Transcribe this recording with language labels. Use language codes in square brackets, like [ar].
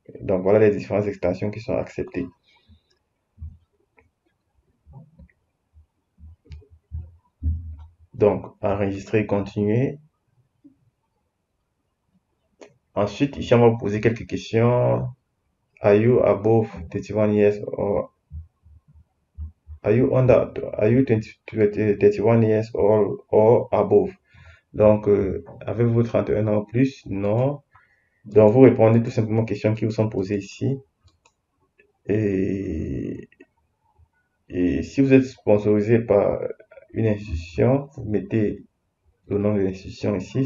[fr] Donc, voilà les différentes extensions qui sont acceptées. Donc, enregistrer, continuer. Ensuite, ici, on va vous poser quelques questions. [en] Are you above 31 years or are you 31 years old or above? [fr] Donc, avez-vous 31 ans ou plus? Non. Donc, vous répondez tout simplement aux questions qui vous sont posées ici. Et, et si vous êtes sponsorisé par une institution, vous mettez le nom de l'institution ici.